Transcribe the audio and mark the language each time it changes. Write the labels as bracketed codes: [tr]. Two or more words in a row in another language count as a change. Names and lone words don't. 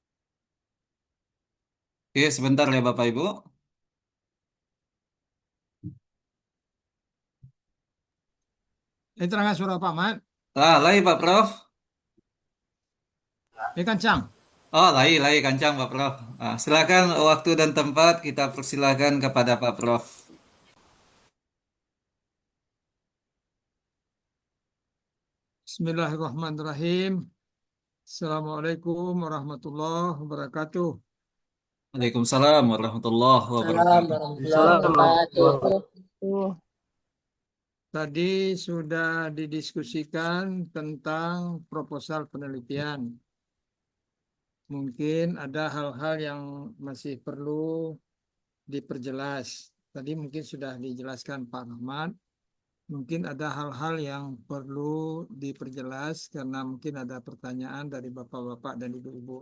[id] Oke, sebentar ya Bapak Ibu. Terangkan suara Pak Mat. [min] Lai Pak Prof. Kancang. Oh, lai kancang Pak Prof. [id] Silakan waktu dan tempat kita persilakan kepada Pak Prof. [ar] Bismillahirrahmanirrahim. السلام عليكم ورحمة الله وبركاته. وعليكم السلام ورحمة الله Salam wabarakatuh. ورحمة الله وبركاته. [id] Tadi sudah didiskusikan tentang proposal penelitian. Mungkin ada hal-hal yang masih perlu diperjelas. Tadi mungkin sudah dijelaskan Pak Rahmat. Mungkin ada hal-hal yang perlu diperjelas karena mungkin ada pertanyaan dari Bapak-Bapak dan Ibu-Ibu.